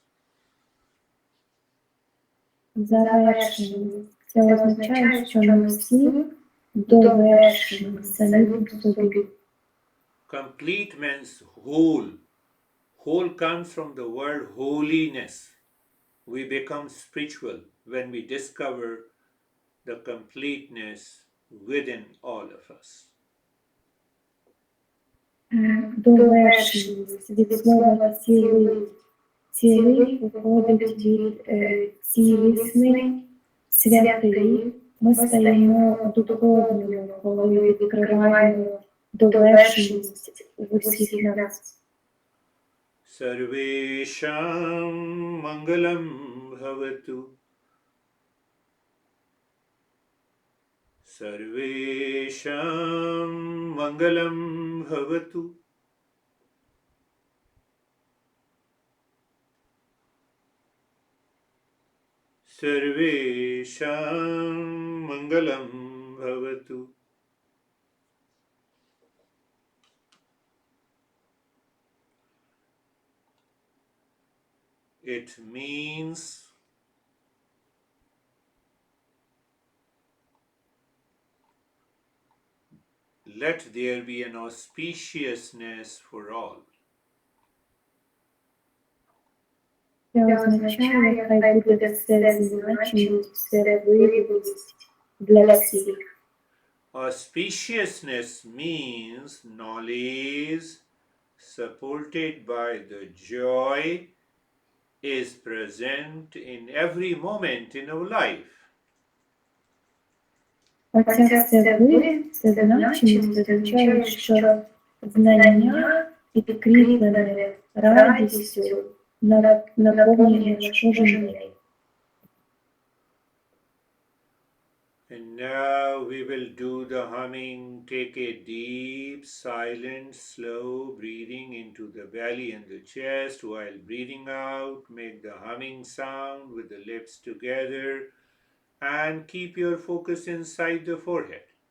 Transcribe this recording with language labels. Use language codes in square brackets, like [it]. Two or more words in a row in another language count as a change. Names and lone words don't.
[uk] Завершеність. Це означає, що ми всі довершені самі по собі. [en] Complete means whole. Whole comes from the word holiness. We become spiritual when we discover the completeness within all of us. [uk] Довершеність від слова цілий. Цілий походить від цілісний, святий. Ми стаємо духовними, коли відкриваємо довершеність в усіх нас. [sa] सर्वेषां मङ्गलं भवतु. सर्वेषां मङ्गलं भवतु. सर्वेषां मङ्गलं भवतु. [en] It means let there be an auspiciousness for all. [uk] Це означає, хай буде все значимість, все виявленість для всіх. [en] Auspiciousness means knowledge supported by the joy is present in every moment in our life. [uk] Оця все значимість означає, що знання підкріплене радістю наповнює наш кожен день. [en] And now we will do the humming. Take a deep, silent, slow breathing into the belly and the chest. While breathing out, make the humming sound with the lips together and keep your focus inside the forehead.